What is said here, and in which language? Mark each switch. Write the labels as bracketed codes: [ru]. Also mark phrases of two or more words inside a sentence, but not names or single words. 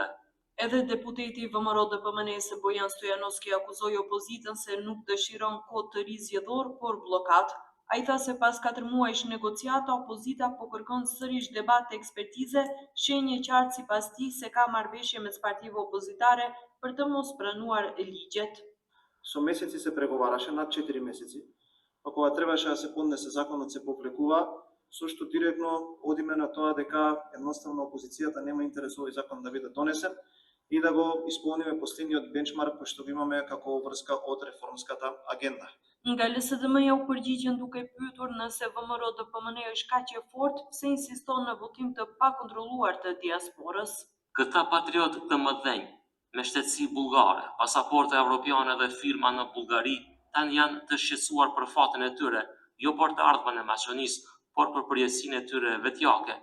[sq] Edhe deputeti VMRO-DPMNE-s Bojan Stojanovski akuzoi opozitën se nuk dëshiron kod të ri zgjedhor, por bllokat. Ai tha se pas 4 muajsh negociata, opozita po kërkon sërish debat të ekspertize, shenjë qartë sipas tij se ka marrëveshje mes partive opozitare për të mos pranuar ligjet. [mk] Со месеци се преговараше, над 4 месеци, па кога требаше да се поднесе законот се повлекува, сошто директно одиме на тоа дека едноставно опозицијата нема интерес овој закон да биде донесен и да го исполниме последниот бенчмарк кој што го имаме како врска од реформската агенда. [sq] Nga LSDM-ja u përgjigjen duke pyetur nëse VMRO-DPMNE është kaq e fortë, pse insiston në votim të pakontrolluar të diasporës. Këta patriot të mëdhenj, me shtetësi bullgare, pasaporte evropiane dhe firma në Bullgari, tani janë të shqetësuar për fatin e tyre, jo për të ardhmen e Maqedonisë, por për përjetësinë e tyre vetjake.